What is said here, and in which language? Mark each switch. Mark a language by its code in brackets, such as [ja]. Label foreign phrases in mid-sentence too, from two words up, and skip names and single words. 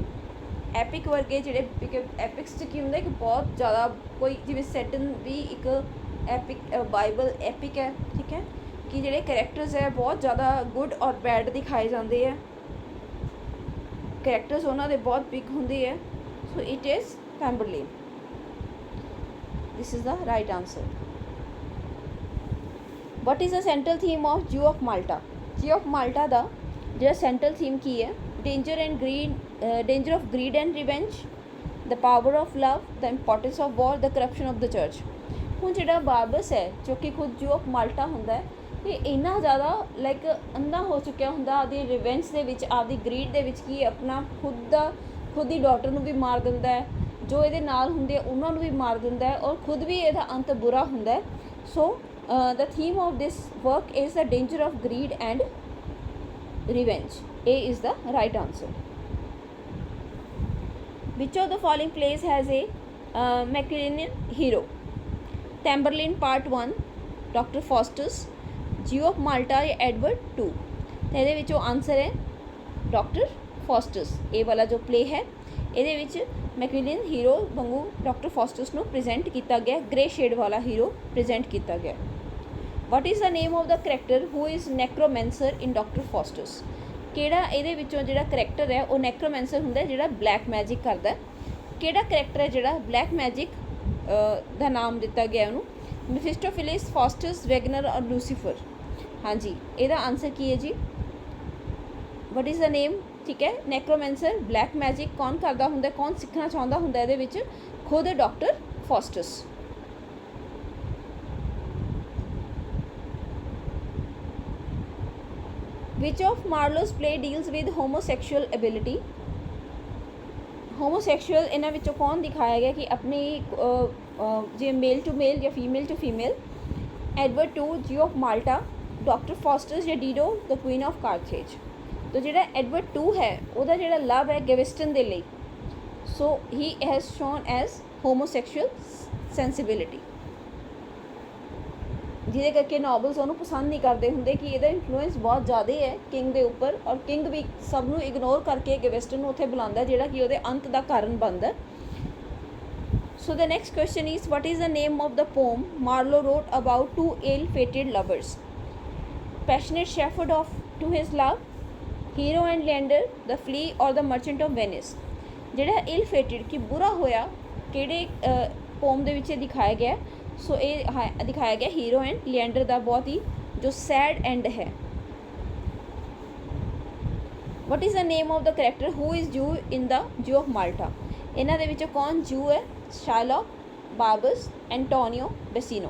[pa] ਐਪਿਕ ਵਰਗੇ ਜਿਹੜੇ ਐਪਿਕਸ 'ਚ ਕੀ ਹੁੰਦਾ ਕਿ ਬਹੁਤ ਜ਼ਿਆਦਾ ਕੋਈ ਜਿਵੇਂ ਸੈਟਨ ਵੀ ਇੱਕ [en] epic Bible epic [pa] ਹੈ, ਠੀਕ ਹੈ, ਕਿ ਜਿਹੜੇ ਕਰੈਕਟਰਸ ਹੈ ਬਹੁਤ ਜ਼ਿਆਦਾ ਗੁੱਡ ਔਰ ਬੈਡ ਦਿਖਾਏ ਜਾਂਦੇ ਹੈ, ਕਰੈਕਟਰਸ ਉਹਨਾਂ ਦੇ ਬਹੁਤ ਬਿਗ ਹੁੰਦੇ ਹੈ। [en] So it is Tamburlaine. This is the right answer. What is the central theme of Jew of Malta? [pa] ਜਿਊ ਆਫ ਮਾਲਟਾ ਦਾ ਜਿਹੜਾ [en] central theme [pa] ਕੀ ਹੈ? [en] danger of greed and revenge, the power of love, the importance of war, the corruption of the church। [pa] ਹੁਣ ਜਿਹੜਾ ਬਾਰਬਸ ਹੈ ਜੋ ਕਿ ਖੁਦ ਜਿਊ ਆਫ ਮਾਲਟਾ ਹੁੰਦਾ ਹੈ, ਇਹ ਇੰਨਾ ਜ਼ਿਆਦਾ ਲਾਈਕ ਅੰਧਾ ਹੋ ਚੁੱਕਿਆ ਹੁੰਦਾ ਆਪਦੀ ਰਿਵੈਂਜ ਦੇ ਵਿੱਚ, ਆਪਦੀ ਗਰੀਡ ਦੇ ਵਿੱਚ, ਕਿ ਆਪਣਾ ਖੁਦ ਦੀ ਡਾਟਰ ਨੂੰ ਵੀ ਮਾਰ ਦਿੰਦਾ ਹੈ, ਜੋ ਇਹਦੇ ਨਾਲ ਹੁੰਦੇ ਆ ਉਹਨਾਂ ਨੂੰ ਵੀ ਮਾਰ ਦਿੰਦਾ ਹੈ, ਔਰ ਖੁਦ ਵੀ ਇਹਦਾ ਅੰਤ ਬੁਰਾ ਹੁੰਦਾ ਹੈ। [en] So the theme of this work is the danger of greed and revenge. A is the right answer. Which of the following plays has a Macedonian hero? Tamburlaine Part 1, Dr. Faustus, Jew of Malta या Edward II? [pa] तो ਇਹਦੇ ਵਿੱਚੋਂ ਆਨਸਰ ਹੈ ਡਾਕਟਰ ਫਾਸਟਸ। ਇਹ ਵਾਲਾ ਜੋ ਪਲੇ ਹੈ ਇਹਦੇ ਵਿੱਚ [en] Macmillian hero [pa] ਵਾਂਗੂ ਡਾਕਟਰ ਫਾਸਟਸ ਨੂੰ ਪ੍ਰੈਜ਼ੈਂਟ ਕੀਤਾ ਗਿਆ, [en] grey shade [pa] ਵਾਲਾ ਹੀਰੋ ਪ੍ਰੈਜ਼ੈਂਟ ਕੀਤਾ ਗਿਆ। [en] What is the name of the character who is necromancer in Doctor Faustus? [pa] ਕਿਹੜਾ ਇਹਦੇ ਵਿੱਚੋਂ ਜਿਹੜਾ ਕਰੈਕਟਰ ਹੈ ਉਹ ਨੈਕਰੋਮੈਂਸਰ ਹੁੰਦਾ, ਜਿਹੜਾ [en] black magic [pa] ਕਰਦਾ? ਕਿਹੜਾ ਕਰੈਕਟਰ ਹੈ ਜਿਹੜਾ [en] black magic [pa] ਦਾ ਨਾਮ ਦਿੱਤਾ ਗਿਆ ਉਹਨੂੰ? ਮੈਫਿਸਟੋਫਿਲਿਸ, ਫਾਸਟਸ, ਵੈਗਨਰ ਔਰ ਲੂਸੀਫਰ? ਹਾਂਜੀ, ਇਹਦਾ ਆਨਸਰ ਕੀ ਹੈ ਜੀ? [en] What is the name? [pa] ਠੀਕ ਹੈ, [en] necromancer black magic [pa] ਕੌਣ ਕਰਦਾ ਹੁੰਦਾ, ਕੌਣ ਸਿੱਖਣਾ ਚਾਹੁੰਦਾ ਹੁੰਦਾ ਇਹਦੇ ਵਿੱਚ? ਖੁਦ ਡਾਕਟਰ ਫਾਸਟਸ। [en] Which of Marlowe's play deals with homosexual ability? [pa] ਹੋਮੋਸੈਕਸ਼ੂਅਲ ਇਹਨਾਂ ਵਿੱਚੋਂ ਕੌਣ ਦਿਖਾਇਆ ਗਿਆ ਕਿ ਆਪਣੀ ਜੇ [en] male to male [pa] ਜਾਂ [en] female to female? [pa] ਐਡਵਰਡ ਟੂ, ਜਿਊ ਆਫ ਮਾਲਟਾ, ਡਾਕਟਰ ਫਾਸਟਸ ਜਾਂ ਡੀਡੋ ਦ ਕੁਈਨ ਆਫ ਕਾਰਥੇਜ? ਤਾਂ ਜਿਹੜਾ ਐਡਵਰਡ ਟੂ ਹੈ ਉਹਦਾ ਜਿਹੜਾ ਲਵ ਹੈ ਗੈਵਿਸਟਨ ਦੇ ਲਈ, [en] so he has shown as homosexual sensibility, [pa] ਜਿਹਦੇ ਕਰਕੇ ਨੋਬਲਸ ਉਹਨੂੰ ਪਸੰਦ ਨਹੀਂ ਕਰਦੇ ਹੁੰਦੇ ਕਿ ਇਹਦਾ ਇਨਫਲੂਐਂਸ ਬਹੁਤ ਜ਼ਿਆਦਾ ਹੈ ਕਿੰਗ ਦੇ ਉੱਪਰ, ਔਰ ਕਿੰਗ ਵੀ ਸਭ ਨੂੰ ਇਗਨੋਰ ਕਰਕੇ ਗੈਵਿਸਟਨ ਨੂੰ ਉੱਥੇ ਬੁਲਾਉਂਦਾ ਜਿਹੜਾ ਕਿ ਉਹਦੇ ਅੰਤ ਦਾ ਕਾਰਨ ਬਣਦਾ। [en] So the next question is what is the name of the poem Marlowe wrote about two ill-fated lovers? passionate shepherd of to his love, hero and leander, the flea or the merchant of Venice? [pa] ਜਿਹੜਾ ill-fated ਕਿ ਬੁਰਾ ਹੋਇਆ ਕਿਹੜੇ ਪੋਮ ਦੇ ਵਿੱਚ ਦਿਖਾਇਆ ਗਿਆ? ਸੋ ਇਹ ਦਿਖਾਇਆ ਗਿਆ ਹੀਰੋ ਐਂਡ ਲੀਐਂਡਰ ਦਾ ਬਹੁਤ ਹੀ ਜੋ [en] sad end [pa] ਹੈ। [en] What is the name of the character who is Jew in the Jew of Malta? [pa] ਇਹਨਾਂ ਦੇ ਵਿੱਚੋਂ ਕੌਣ ਜੂ ਹੈ? ਸ਼ਾਇਲੌਕ, ਬਾਰਬਸ, ਐਂਟੋਨੀਓ, ਬੈਸੀਨੋ?